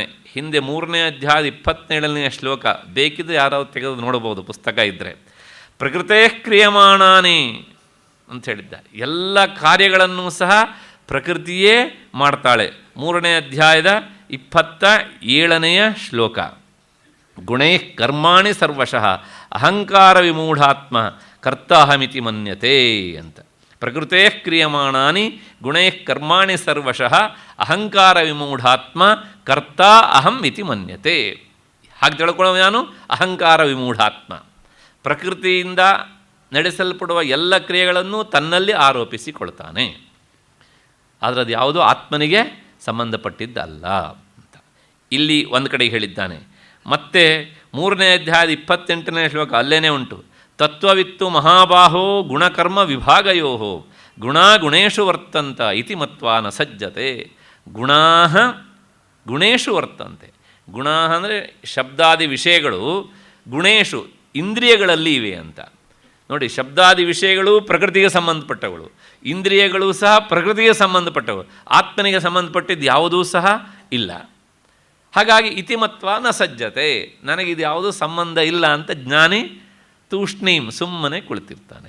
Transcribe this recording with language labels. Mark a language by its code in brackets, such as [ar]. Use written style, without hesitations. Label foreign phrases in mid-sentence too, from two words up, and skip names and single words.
[kn] ಹಿಂದೆ 3ನೇ ಅಧ್ಯಾಯ 27ನೇ ಶ್ಲೋಕ, ಬೇಕಿದ್ರೆ ಯಾರಾದ್ರು ತೆಗೆದು ನೋಡ್ಬೋದು ಪುಸ್ತಕ ಇದ್ದರೆ. [sa] ಪ್ರಕೃತೇ ಕ್ರಿಯಮಾಣಾನಿ [kn] ಅಂತ ಹೇಳಿದ್ದ. ಎಲ್ಲ ಕಾರ್ಯಗಳನ್ನು ಸಹ ಪ್ರಕೃತಿಯೇ ಮಾಡ್ತಾಳೆ. 3ನೇ ಅಧ್ಯಾಯದ 27ನೇ ಶ್ಲೋಕ. [sa] ಗುಣೈ ಕರ್ಮಾಣಿ ಸರ್ವಶಃ ಅಹಂಕಾರ ವಿಮೂಢಾತ್ಮ ಕರ್ತಾಹಮಿತಿ ಮನ್ಯತೆ ಅಂತ. ಪ್ರಕೃತೇ ಕ್ರಿಯಮಾಣಾನಿ ಗುಣೈ ಕರ್ಮಾಣಿ ಸರ್ವಶಃ ಅಹಂಕಾರ ವಿಮೂಢಾತ್ಮ ಕರ್ತಾ ಅಹಂ ಇತಿ ಮನ್ಯತೆ. [kn] ಹಾಗೆ ತಿಳ್ಕೊಳ್ಳೋ ನಾನು [sa] ಅಹಂಕಾರ ವಿಮೂಢಾತ್ಮ, [kn] ಪ್ರಕೃತಿಯಿಂದ ನಡೆಸಲ್ಪಡುವ ಎಲ್ಲ ಕ್ರಿಯೆಗಳನ್ನು ತನ್ನಲ್ಲಿ ಆರೋಪಿಸಿಕೊಳ್ತಾನೆ. ಆದರೆ ಅದು ಯಾವುದೋ ಆತ್ಮನಿಗೆ ಸಂಬಂಧಪಟ್ಟಿದ್ದಲ್ಲ ಅಂತ ಇಲ್ಲಿ ಒಂದು ಕಡೆ ಹೇಳಿದ್ದಾನೆ. ಮತ್ತು 3ನೇ ಅಧ್ಯಾಯದ 28ನೇ ಶ್ಲೋಕ ಅಲ್ಲೇನೇ ಉಂಟು. [sa] ತತ್ವವಿತ್ತು ಮಹಾಬಾಹೋ ಗುಣಕರ್ಮ ವಿಭಾಗಯೋ ಗುಣಾ ಗುಣೇಶು ವರ್ತಂತ ಇತಿ ಮತ್ವಾ ನ ಸಜ್ಜತೆ. ಗುಣಾ ಗುಣೇಶು ವರ್ತಂತೆ. [kn] ಗುಣ ಅಂದರೆ ಶಬ್ದಾದಿ ವಿಷಯಗಳು, ಗುಣೇಶು ಇಂದ್ರಿಯಗಳಲ್ಲಿ ಇವೆ ಅಂತ. ನೋಡಿ, ಶಬ್ದಾದಿ ವಿಷಯಗಳು ಪ್ರಕೃತಿಗೆ ಸಂಬಂಧಪಟ್ಟವುಗಳು, ಇಂದ್ರಿಯಗಳು ಸಹ ಪ್ರಕೃತಿಗೆ ಸಂಬಂಧಪಟ್ಟವು. ಆತ್ಮನಿಗೆ ಸಂಬಂಧಪಟ್ಟಿದ್ದು ಯಾವುದೂ ಸಹ ಇಲ್ಲ. ಹಾಗಾಗಿ [sa] ಇತಿಮತ್ವ ನ ಸಜ್ಜತೆ, [kn] ನನಗಿದು ಯಾವುದೂ ಸಂಬಂಧ ಇಲ್ಲ ಅಂತ ಜ್ಞಾನಿ ತೂಷ್ಣೀಂ ಸುಮ್ಮನೆ ಕುಳಿತಿರ್ತಾನೆ.